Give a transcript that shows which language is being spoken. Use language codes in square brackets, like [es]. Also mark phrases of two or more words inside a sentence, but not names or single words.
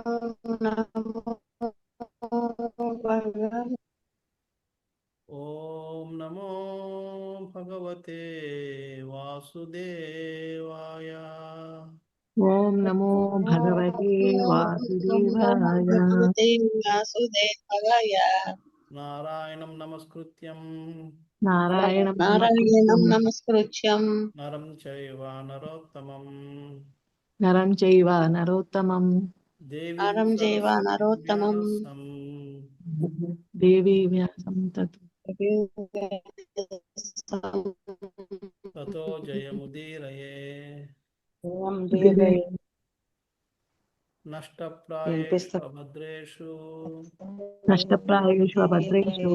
[sa] ఓం నమో భగవతే వాసుదేవాయ. ఓం నమో భగవతే వాసుదేవాయ. భగవతే వాసుదేవాయ. నారాయణం నమస్కృత్యం నారాయణం నారాయణం నమస్కృత్యం నరం చైవ నరోత్తమం నరం చైవ నరోత్తమం దేవీం నరం చైవ సరస్వతీం నరోత్తమం వ్యాసం దేవీ వ్యాసం తతో జయముదీరయే. నష్టప్రాయేషు అభద్రేషు నష్టప్రాయేషు అభద్రేషు